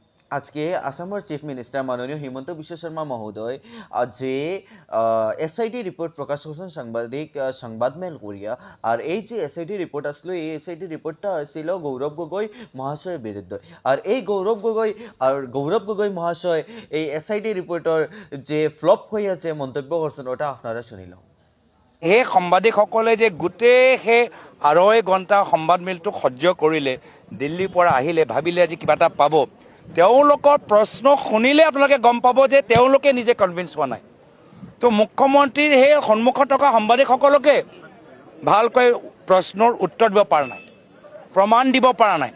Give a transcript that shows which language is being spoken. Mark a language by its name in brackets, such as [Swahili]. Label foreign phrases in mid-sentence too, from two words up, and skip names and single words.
[Bangla] আজকে আসামের [English] chief minister [Bangla] মাননীয় হিমন্ত বিশ্ব শর্মা মহোদয় যে এসআইটি রিপোর্ট প্রকাশ করছেন সংবাদমেল করিয়া। আর এই যে এসআইটি রিপোর্ট আসলো, এই এসআইটি রিপোর্টটা ছিল গৌরব গগৈ মহাশয়ের বিরুদ্ধে। আর এই গৌরব গগৈ মহাশয় এই এসআইটি রিপোর্টর যে ফ্লপ হইয়াছে মন্তব্য করছেন, ওটা আপনারা শুনিলাম। [Assamese] সেই সাংবাদিকসকলে যে গোটেই সেই 2.5 ঘণ্টা সংবাদমেলটোক সহ্য কৰিলে, দিল্লীৰ পৰা আহিলে, ভাবিলে আজি কিবা এটা পাব। তেওঁলোকৰ প্ৰশ্ন শুনিলে আপোনালোকে গম পাব যে তেওঁলোকে নিজে কনভিন্স হোৱা নাই। তো মুখ্যমন্ত্ৰীৰ সেই সন্মুখত থকা সাংবাদিকসকলকে ভালকৈ প্ৰশ্নৰ উত্তৰ দিব পৰা নাই, প্ৰমাণ দিব পৰা নাই।